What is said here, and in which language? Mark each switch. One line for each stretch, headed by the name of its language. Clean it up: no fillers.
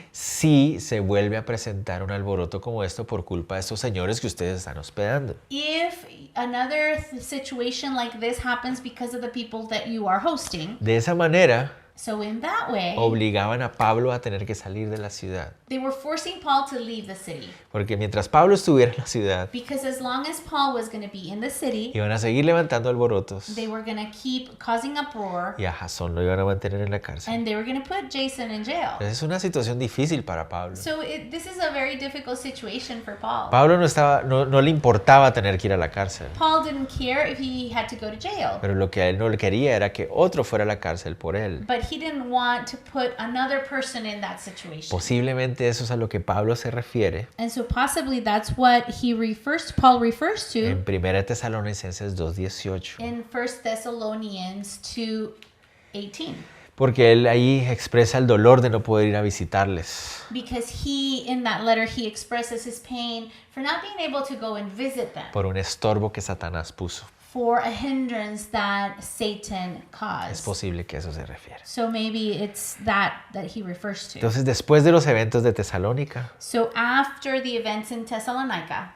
Spanish: si se vuelve a presentar un alboroto como esto por culpa de estos señores que ustedes están hospedando.
English: If another situation like this happens because of the people that you are hosting,
Spanish: De esa manera,
English: so in that way,
Spanish: obligaban a Pablo a tener que salir de la ciudad.
English: they were forcing Paul to leave the city.
Spanish: Porque mientras Pablo estuviera en la ciudad,
English: Because as long as Paul was going to be in the city,
Spanish: iban a seguir levantando alborotos
English: they were going to keep causing uproar,
Spanish: y a Jasón lo iban a mantener en la cárcel.
English: and they were going to put Jason in jail.
Spanish: Entonces, es una situación difícil para Pablo.
English: So this is a very difficult situation for Paul.
Spanish: Pablo no le importaba tener que ir a la cárcel,
English: Paul didn't care if he had to go to jail,
Spanish: pero lo que a él no le quería era que otro fuera a la cárcel por él.
English: but he didn't want to put another person in that situation.
Spanish: Posiblemente eso es a lo que Pablo se refiere
English: And so possibly that's what Paul refers to
Spanish: en 1 Tesalonicenses 2:18,
English: in 1 Thessalonians 2:18.
Spanish: porque él ahí expresa el dolor de no poder ir a visitarles.
English: Because in that letter, he expresses his pain for not being able to go and visit them,
Spanish: Por un estorbo que Satanás puso.
English: for a hindrance that Satan
Spanish: Es
English: caused.
Spanish: posible que eso se refiere.
English: So maybe it's that he refers to.
Spanish: Entonces, después de los eventos de Tesalónica,
English: So after the events in Thessalonica,